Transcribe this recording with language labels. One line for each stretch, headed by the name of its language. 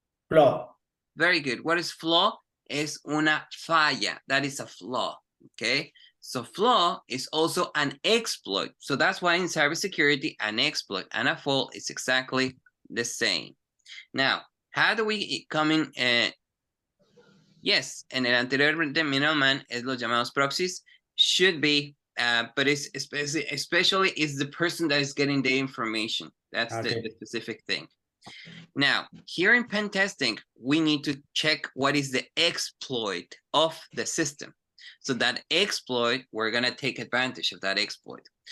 English: Flaw. Very good. What is flaw?
Spanish: Es una falla.
English: That is a flaw. Okay. So flaw is also an exploit. So that's why in cybersecurity, an exploit and a fault is exactly the same. Now, how do we come in? Yes,
Spanish: en el anterior
English: the middleman
Spanish: es los llamados proxies.
English: Should be, but it's especially is the person that is getting the information. That's the specific thing. Now, here in pen testing, we need to check what is the exploit of the system. So that exploit, we're going to take advantage of that exploit.